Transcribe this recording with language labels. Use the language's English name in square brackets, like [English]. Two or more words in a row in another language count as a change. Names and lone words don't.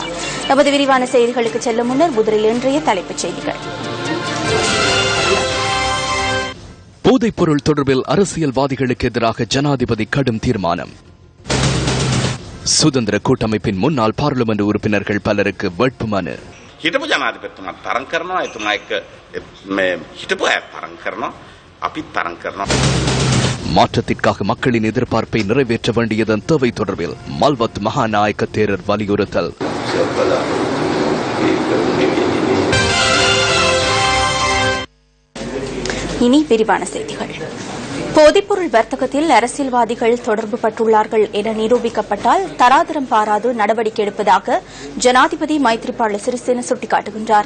[Tamil] நமது விரிவான செய்திகளுக்கு செல்லும் முன்னர் முதலில் இன்றைய தலைப்புச் செய்திகள். போதைப்பொருள் தொடர்பில் அரசியல்வாதிகளுக்கு எதிராக ஜனாதிபதி கடும் தீர்மானம். சுதந்திர கூட்டமைப்பின் முன்னாள் பாராளுமன்ற உறுப்பினர்கள் பலருக்கு வேட்புமனு. [Sinhala] හිටපු ජනාධිපතිතුමාත් තරම් කරනවා, එතුමා එක්ක මේ හිටපු අය තරම් කරනවා, අපිත් තරම් කරනවා. [Tamil] மாற்றத்திற்காக மக்களின் எதிர்பார்ப்பை நிறைவேற்ற வேண்டியதன் தேவை தொடர்பில் மல்வத் மகாநாயக்க தேரர் வலியுறுத்தல். இனி விரிவான செய்திகள். போதைப்பொருள் வர்த்தகத்தில் அரசியல்வாதிகள் தொடர்பு பட்டுள்ளார்கள் என நிரூபிக்கப்பட்டால் தராதரம் பாராது நடவடிக்கை எடுப்பதாக ஜனாதிபதி மைத்ரிபால சிறிசேன சுட்டிக்காட்டுகின்றார்.